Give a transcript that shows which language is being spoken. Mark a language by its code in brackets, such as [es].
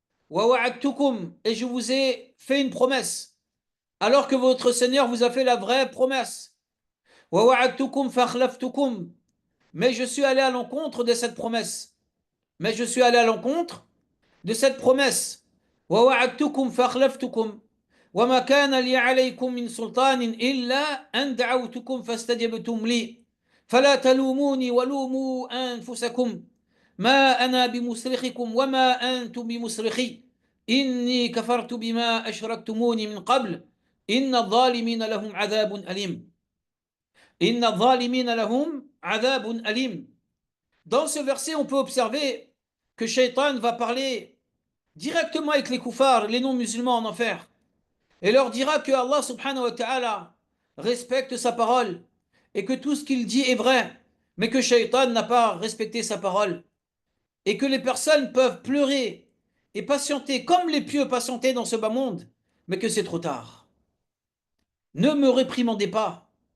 [ar] Wa wa'adtukum, [fr] et je vous ai fait une promesse alors que votre Seigneur vous a fait la vraie promesse. [ar] Wa wa'adtukum fakhlaftukum, [fr] mais je suis allé à l'encontre de cette promesse. Mais je suis allé à l'encontre de cette promesse. [ar] Wa wa'adtukum fakhlaftukum. وما كان لي عليكم من سلطان إلا أن دعوتكم فاستجبتم لي فلا تلوموني ولوموا أنفسكم ما أنا بمصرخكم وما أنتم بمصرخي إني كفرت بما أشركتموني من قبل إن الظالمين لهم عذاب أليم إن الظالمين لهم عذاب أليم. [fr] Dans ce verset, on peut observer que Shaitan va parler directement avec les koufars, les non-musulmans en enfer, et leur dira que Allah subhanahu wa ta'ala respecte sa parole et que tout ce qu'il dit est vrai, mais que Shaitan n'a pas respecté sa parole et que les personnes peuvent pleurer et patienter comme les pieux patientaient dans ce bas monde, mais que c'est trop tard. Ne me réprimandez pas.